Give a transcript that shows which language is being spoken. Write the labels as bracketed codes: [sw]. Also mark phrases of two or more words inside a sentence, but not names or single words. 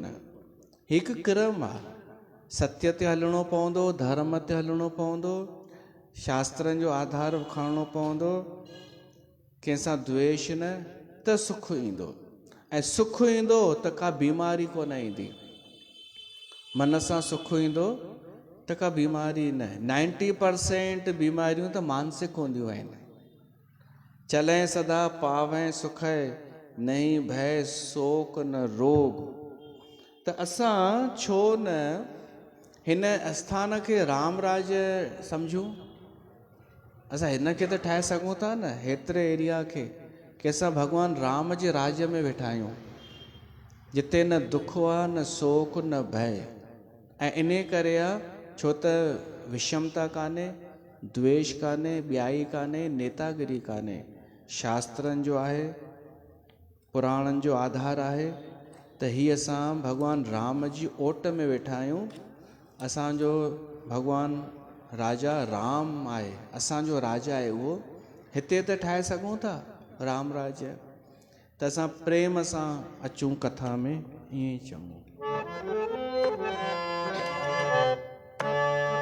[sd] हिकु क्रम आहे, सत्य ते हलणो पवंदो, धर्म ते हलणो पवंदो, शास्त्रनि जो आधार खणणो पवंदो, कंहिंसां द्वेष न, त सुख ईंदो। ऐं सुख ईंदो त का बीमारी कोन ईंदी। मन सां सुख ईंदो त का बीमारी न। 90% बीमारियूं त मानसिक हूंदियूं आहिनि। [awa] चलें सदा पावें सुख नहीं भय शोक न रोग। [sd] त असां छो न हिन स्थान खे राम राज सम्झूं? असां हिन खे त ठाहे सघूं था न, हेतिरे एरिया खे, कि असां भॻवानु राम जे राज्य में वेठा आहियूं, जिते न दुख आहे, न शोक, न भय। ऐं इन करे आहे छो त विषमता कान्हे, द्वेष कान्हे, ॿियाई कान्हे, नेतागिरी कान्हे। शास्त्रनि जो आहे, पुराणनि जो आधार आहे, त हीअ असां भॻवानु राम जी ओट में वेठा आहियूं। असांजो भॻवानु राजा राम आहे, असांजो राजा आहे उहो। हिते त ठाहे सघूं था राम राज्य, त असां प्रेम सां अचूं कथा में, ईअं ई चऊं।